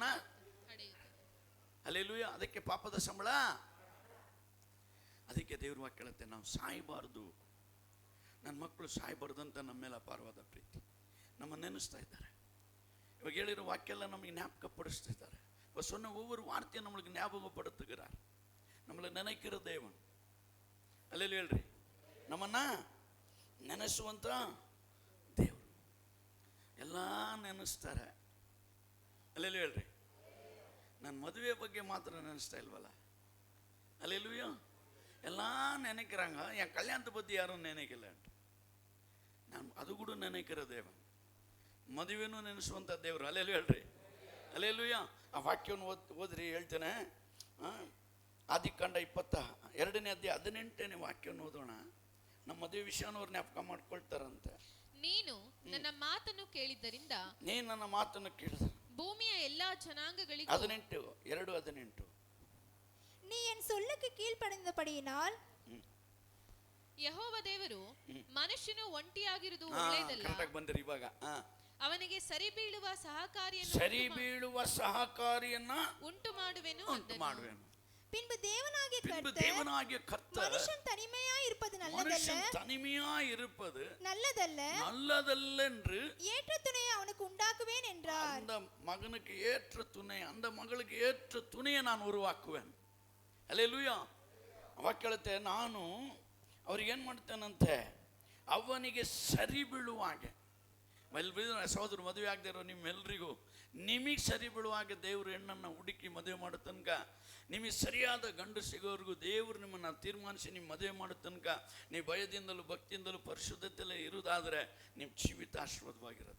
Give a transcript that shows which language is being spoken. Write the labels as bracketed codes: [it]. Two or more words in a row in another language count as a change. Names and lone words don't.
[kn] ಅಲ್ಲೆಲೂಯ. ಅದಕ್ಕೆ ಪಾಪದ ಸಂಬಳ. ಅದಕ್ಕೆ ದೇವ್ರ ವಾಕ್ಯ ಹೇಳುತ್ತೆ ನಾವು ಸಾಯಬಾರ್ದು, ನನ್ನ ಮಕ್ಕಳು ಸಾಯಬಾರ್ದು ಅಂತ ನಮ್ಮ ಮೇಲೆ ಅಪಾರವಾದ ಪ್ರೀತಿ. ನಮ್ಮ ನೆನೆಸ್ತಾ ಇದ್ದಾರೆ. ಇವಾಗ ಹೇಳಿರೋ ವಾಕ್ಯ ಎಲ್ಲ ನಮಗೆ ಜ್ಞಾಪಕ ಪಡಿಸ್ತಾ ಇದ್ದಾರೆ. [ta] சொன்ன ஒவ்வொரு வார்த்தையும் நம்மளுக்கு ஞாபகப்படுத்துகிறார். நம்மளை நினைக்கிற தேவன். [kn] ಅಲ್ಲೆಲ್ಲ ಹೇಳ್ರಿ, ನಮ್ಮನ್ನ ನೆನೆಸುವಂತ ದೇವರು. ಎಲ್ಲ ನೆನೆಸ್ತಾರೆ. ಅಲ್ಲೆಲ್ಲ ಹೇಳ್ರಿ, ನನ್ನ ಮದುವೆ ಬಗ್ಗೆ ಮಾತ್ರ ನೆನೆಸ್ತಾ ಇಲ್ವಲ್ಲ. [ta] ಅಲ್ಲೆಲ್ಲೂಯ. எல்ல நெனைக்கிறாங்க, என் கல்யாணத்தை பற்றி யாரும் நினைக்கல. [kn] ನಾನು ಅದು ಕೂಡ [ta] நெனைக்கிற தேவன், [kn] ಮದುವೆನೂ ನೆನೆಸುವಂಥ ದೇವರು. ಅಲ್ಲೆಲ್ಲೂ ಹೇಳ್ರಿ, ಅಲ್ಲೆಲ್ಲೂಯ. ಆ ವಾಕ್ಯವನ್ನು ಓದ್ರಿ, ಹೇಳ್ತೇನೆ. ಆದಿಕಾಂಡ 22ನೇ ಅಧ್ಯಾಯ 18ನೇ ವಾಕ್ಯವನ್ನು ಓದೋಣ. ನಮ್ಮ ಮದುವೆ ವಿಷಯನ ಅವ್ರು ಜ್ಞಾಪಕ ಮಾಡ್ಕೊಳ್ತಾರಂತೆ. ನೀನು ನನ್ನ ಮಾತನ್ನು ಕೇಳಿದ್ದರಿಂದ ಭೂಮಿಯ ಎಲ್ಲಾ ಜನಾಂಗಗಳಿಗೂ 18 [ta] நீ என் சொல்லுக்கு கீழ்ப்படிந்தபடியினால் [kn] ಯೆಹೋವ ದೇವರು ಮನುಷ್ಯನು ಒಂಟಿಯಾಗಿರುವುದು ಒಳ್ಳೆಯದಲ್ಲ. ಕರೆಕ್ಟಾಗಿ ಬಂದಿರಿ ಇವಾಗ. ಅವನಿಗೆ ಸರಿ ಬೀಳುವ ಸಹಕಾರಿಯನ್ನ ಉಂಟು ಮಾಡುವೆನು. [ta] பின்பு தேவனாகிய கர்த்தர் மனுஷன் தனிமையாய் இருப்பது நல்லதல்ல என்று ஏற்ற துணையை அவனுக்கு உண்டாக்குவேன் என்றார். அந்த மகனுக்கு ஏற்ற துணை, அந்த மகளுக்கு ஏற்ற துணையை நான் ಉರುವಾಕುವೆನು. [kn] ಅಲ್ಲೆಲೂಯಾ. ಅವಾಗ ಕೇಳುತ್ತೆ, ನಾನು ಅವ್ರಿಗೆ ಏನು ಮಾಡ್ತೇನಂತೆ, ಅವನಿಗೆ ಸರಿ ಬೀಳುವಾಗೆ. ಸಹೋದರ ಮದುವೆ ಆಗದೆ ಇರೋ ನಿಮ್ಮೆಲ್ಲರಿಗೂ ನಿಮಗೆ ಸರಿ ಬೀಳುವಾಗೆ ದೇವರು ಹೆಣ್ಣನ್ನು ಹುಡುಕಿ ಮದುವೆ ಮಾಡೋ ತನಕ, ನಿಮಗೆ ಸರಿಯಾದ ಗಂಡು ಸಿಗೋವರೆಗೂ ದೇವರು ನಿಮ್ಮನ್ನು ತೀರ್ಮಾನಿಸಿ ನಿಮ್ಮ ಮದುವೆ ಮಾಡೋ ತನಕ ನೀವು ಭಯದಿಂದಲೂ ಭಕ್ತಿಯಿಂದಲೂ ಪರಿಶುದ್ಧತೆಯಲ್ಲೇ ಇರುವುದಾದರೆ ನಿಮ್ಮ ಜೀವಿತ ಆಶೀರ್ವಾದವಾಗಿರುತ್ತೆ.